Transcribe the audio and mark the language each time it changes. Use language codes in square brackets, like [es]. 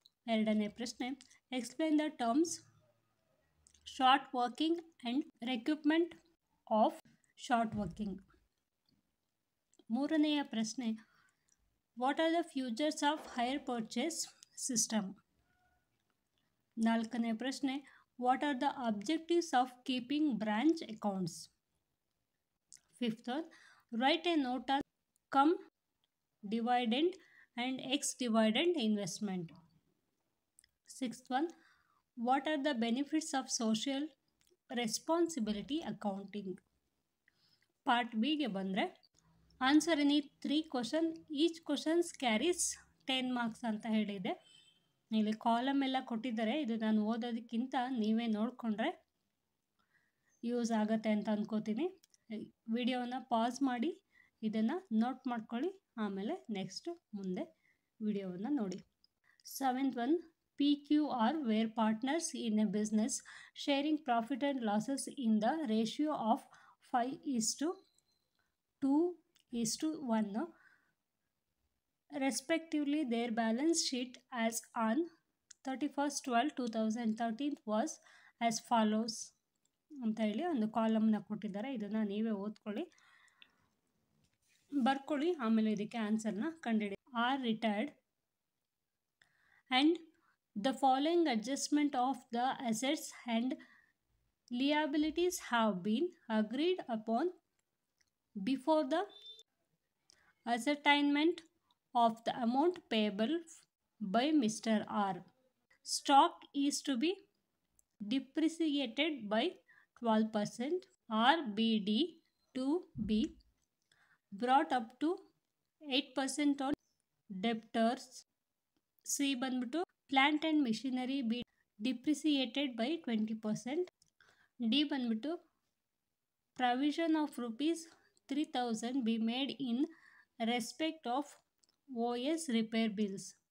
[kn] 2ನೇ ಪ್ರಶ್ನೆ, [en] Explain the terms short working and recruitment of short working. [kn] 3ನೇಯ ಪ್ರಶ್ನೆ, [en] What are the features of hire purchase system. [kn] 4ನೇ ಪ್ರಶ್ನೆ, [en] What are the objectives of keeping branch accounts. 5th one, write a note on cum dividend and ex dividend investment. 6th one, what are the benefits of social responsibility accounting. Part ಬಿಗೆ [kn] ಬಂದರೆ [en] Answer any 3 question. Each questions carries 10 marks [kn] ಅಂತ ಹೇಳಿದೆ. ಇಲ್ಲಿ column ಎಲ್ಲ ಕೊಟ್ಟಿದ್ದಾರೆ. ಇದು ನಾನು ಓದೋದಕ್ಕಿಂತ ನೀವೇ ನೋಡಿಕೊಂಡ್ರೆ ಯೂಸ್ ಆಗುತ್ತೆ ಅಂತ ಅಂದ್ಕೋತೀನಿ. ವಿಡಿಯೋನ ಪಾಸ್ ಮಾಡಿ ಇದನ್ನು ನೋಟ್ ಮಾಡ್ಕೊಳ್ಳಿ, ಆಮೇಲೆ ನೆಕ್ಸ್ಟ್ ಮುಂದೆ ವಿಡಿಯೋವನ್ನು ನೋಡಿ. [en] 7th one, PQR where partners in a business sharing profit and losses in the ratio of 5:2:1 respectively. Their balance sheet as on 31/12/2013 was as follows [kn] ಅಂತ ಹೇಳಿ ಒಂದು ಕಾಲಮ್ನ ಕೊಟ್ಟಿದ್ದಾರೆ. ಇದನ್ನು ನೀವೇ ಓದ್ಕೊಳ್ಳಿ, ಬರ್ಕೊಳ್ಳಿ, ಆಮೇಲೆ ಇದಕ್ಕೆ ಆನ್ಸರ್ನ ಕಂಡುಹಿಡಿ. [en] R retired and the following adjustment of the assets and liabilities have been agreed upon before the ascertainment of the amount payable by Mr. R. Stock is to be depreciated by 12%. RBD to be brought up to 8% on debtors. C [kn] ಬಂದ್ಬಿಟ್ಟು [en] Plant and machinery be depreciated by 20%. D [kn] ಬಂದ್ಬಿಟ್ಟು [en] Provision of ₹3,000 be made in respect of OS repair bills.